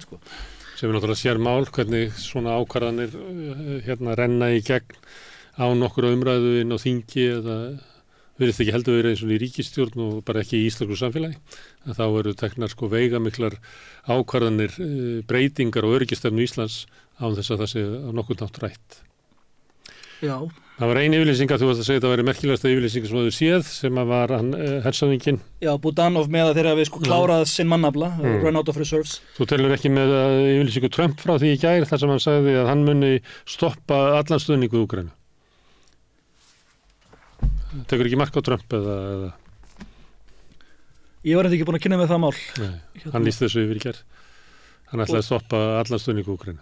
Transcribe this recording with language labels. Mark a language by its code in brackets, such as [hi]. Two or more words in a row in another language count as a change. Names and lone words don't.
[is] Sem er náttúrulega sér mál hvernig svona ákvarðanir renna í gegn á nokkru umræðu inn á þingi eða virðist ekki heldur verið eins og í ríkisstjórn og bara ekki í íslensku samfélagi að þá eru teknar veigamiklar ákvarðanir breytingar og öryggistefnu Íslands án þess að það sé á nokkurn nátt rætt. Já. Það var ein yfirlýsing að þú varst að segja að það væri merkilegasta yfirlýsing sem þú séð sem að var hann hershöfðinginn. Já, Budanov með að þeirra við klárað sinn mannafla, [en] run out of reserves. [is] Þú telur ekki með yfirlýsingu Trump frá því í gær þar sem hann sagði að hann muni stoppa allan stuðningu Úkraínu. Tekur ekki mark á Trump eða? Ég var ekki búin að kynna með það mál. Nei, hann lýst þessu yfir í gær. Hann ætlaði að stoppa allan stuðningu Úkraínu.